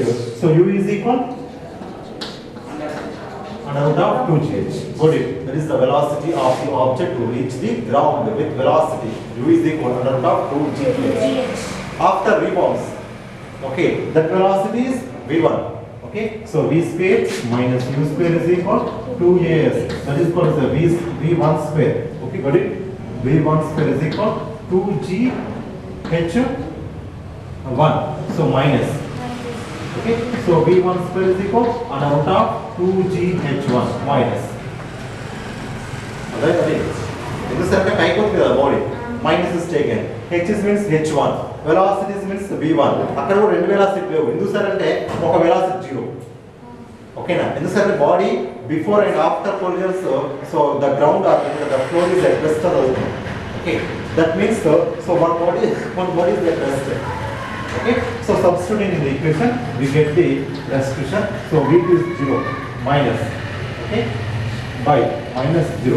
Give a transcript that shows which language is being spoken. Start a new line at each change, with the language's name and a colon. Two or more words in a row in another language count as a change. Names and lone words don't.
English: So u is equal under root of 2gh. Got it? That is the velocity of the object to reach the ground with velocity. U is equal under root of 2gh. After rebounds, okay, that velocity is v1. Okay, so v square minus u square is equal to 2as. That is called as v1 square. Okay, got it? v1 square is equal to 2gh1. So minus. Okay, so v1 square is equal under root of 2gh1 minus. Alright, okay. In this circle, I got the body. Minus is taken. H is means h1. Velocity means v1.
Telugu: అక్కడ కూడా రెండు వెలాసిటీ లేవు. ఎందుకు సార్ అంటే ఒక వెలాసిటీ 0.
English: Okay, now in the body before and after collision, so the ground or the floor is at rest. Okay, that means so one body is at rest. Okay, so substituting in the equation we get the restitution. So V2 is 0 minus, okay, by minus 0.